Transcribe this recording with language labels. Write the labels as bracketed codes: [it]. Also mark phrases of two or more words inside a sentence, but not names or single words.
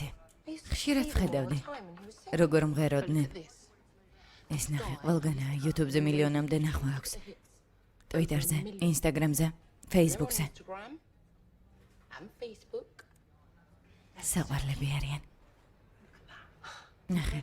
[en] I used to [ka] ხშირად [en] see them all the [ka] ვხედავდი. [en] time when he was singing. [ka] როგორ მღეროდნენ. [en] Look at this. [ka] ეს ნახე ყველგანაა, YouTube-ზე მილიონამდე ნახვა აქვს. Twitter-ზე, Instagram-ზე, Facebook-ზე. [en] Instagram and Facebook. [ka] საყვარლები არიან. ნახე.